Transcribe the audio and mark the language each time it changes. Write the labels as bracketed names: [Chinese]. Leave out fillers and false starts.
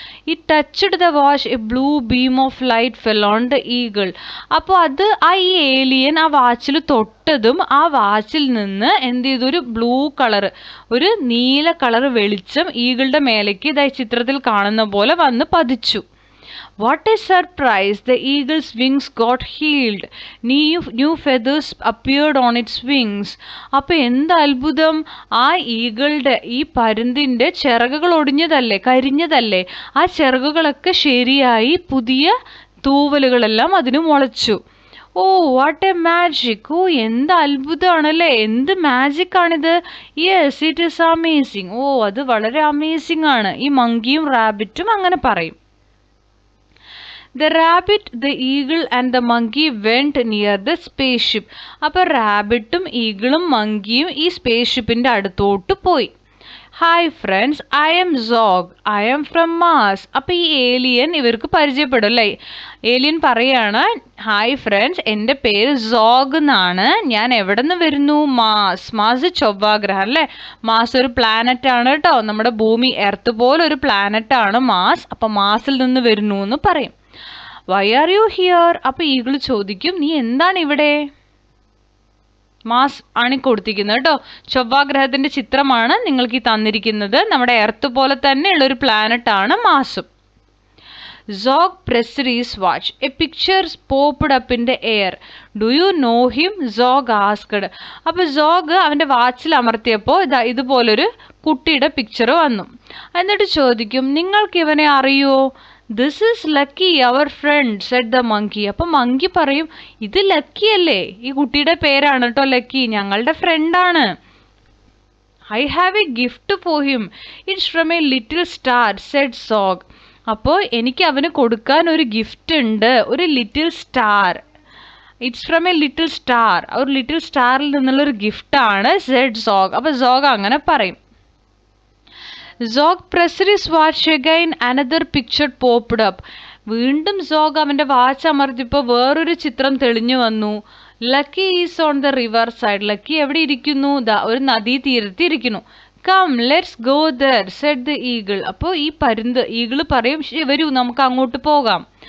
[English] He touched the watch, a blue beam of light fell on the eagle. [Malayalam] അപ്പോൾ ഈ alien ആ വാച്ചിൽ തൊട്ടതും ആ വാച്ചിൽ നിന്ന് എന്ത് ചെയ്തു, ഒരു ബ്ലൂ കളർ, ഒരു നീല കളർ വെളിച്ചം ഈഗിളുടെ മേലേക്ക് ഇതായി ചിത്രത്തിൽ കാണുന്ന പോലെ വന്ന് പതിച്ചു. [English] What a surprise! The eagle's wings got healed. New feathers appeared on its wings. [Malayalam] അപ്പോൾ എന്ത് അത്ഭുതം! ആ ഈഗിളുടെ, ഈ പരുന്തിൻ്റെ ചിറകുകൾ ഒടിഞ്ഞതല്ലേ, കരിഞ്ഞതല്ലേ, ആ ചിറകുകളൊക്കെ ശരിയായി പുതിയ തൂവലുകളെല്ലാം അതിന് മുളച്ചു. [English] Oh what a magic! [Malayalam] ഓ എന്ത് അത്ഭുതമാണല്ലേ, എന്ത് മാജിക് ആണിത്! [English] Yes, it is amazing. [Malayalam] ഓ അത് വളരെ അമേസിങ് ആണ്. ഈ മങ്കിയും റാബിറ്റും അങ്ങനെ പറയും. [English] The rabbit, the eagle and the monkey went near the spaceship. [Malayalam] അപ്പോൾ റാബിറ്റും ഈഗിളും മങ്കിയും ഈ സ്പേസ്ഷിപ്പിൻ്റെ അടുത്തോട്ട് പോയി. [English] Hi friends, I am Zog, I am from Mars. [Malayalam] അപ്പോൾ ഈ ഏലിയൻ ഇവർക്ക് പരിചയപ്പെടും അല്ലേ. ഏലിയൻ പറയാണ്, [English] hi friends, [Malayalam] എൻ്റെ പേര് സോഗ് എന്നാണ്, ഞാൻ എവിടെ നിന്ന് വരുന്നു? മാസ്. മാസ് ചൊവ്വാഗ്രഹം അല്ലേ. മാസ് ഒരു പ്ലാനറ്റ് ആണ് കേട്ടോ, നമ്മുടെ ഭൂമി എർത്ത് പോലെ ഒരു പ്ലാനറ്റ് ആണ് മാസ്. അപ്പോൾ മാസിൽ നിന്ന് വരുന്നു എന്ന് പറയും. [English] Why are you here? [Malayalam] അപ്പോൾ ഈഗിൾ ചോദിക്കും, നീ എന്താണ് ഇവിടെ? മാസ് ആണ് കൊടുത്തിരിക്കുന്നത് കേട്ടോ. ചൊവ്വാഗ്രഹത്തിന്റെ ചിത്രമാണ് നിങ്ങൾക്ക് ഈ തന്നിരിക്കുന്നത്. നമ്മുടെ എർത്ത് പോലെ തന്നെ ഉള്ളൊരു പ്ലാനറ്റ് ആണ് മാസും. [English] Zog pressed his watch. A picture popped up in the air. Do you know him? Zog asked. [Malayalam] അപ്പോൾ സോഗ് അവൻ്റെ വാച്ചിൽ അമർത്തിയപ്പോൾ ഇതുപോലൊരു കുട്ടിയുടെ പിക്ചർ വന്നു. എന്നിട്ട് ചോദിക്കും, നിങ്ങൾക്ക് ഇവനെ അറിയുമോ? [English] This is Lucky, our friend, said the monkey. [Malayalam] അപ്പം മങ്കി പറയും, ഇത് ലക്കി അല്ലേ, ഈ കുട്ടിയുടെ പേരാണ് കേട്ടോ ലക്കി, ഞങ്ങളുടെ ഫ്രണ്ടാണ്. [English] I have a gift for him, it's from a little star, said Zog. [Malayalam] അപ്പോൾ എനിക്ക് അവന് കൊടുക്കാൻ ഒരു ഗിഫ്റ്റ് ഉണ്ട്, ഒരു little star. [English] it's from a little star, [Malayalam] ഒരു ലിറ്റിൽ സ്റ്റാറിൽ നിന്നുള്ളൊരു ഗിഫ്റ്റാണ്, [English] Said Zog. [Malayalam] അപ്പോൾ സോഗ് അങ്ങനെ പറയും. [English] Zog pressed his watch again. Another picture popped up. [Malayalam] വീണ്ടും സോഗ് അവൻ്റെ വാച്ച് അമർത്തിയപ്പോൾ വേറൊരു ചിത്രം തെളിഞ്ഞു വന്നു. [English] Lucky is on the river side. [Malayalam] Lucky എവിടെ ഇരിക്കുന്നു? ഒരു നദീ തീരത്ത് ഇരിക്കുന്നു. [English] Come let's go there, said the eagle. [Malayalam] അപ്പോൾ ഈ ഈഗിൾ പറയും, വരൂ നമുക്ക് അങ്ങോട്ട് പോകാം.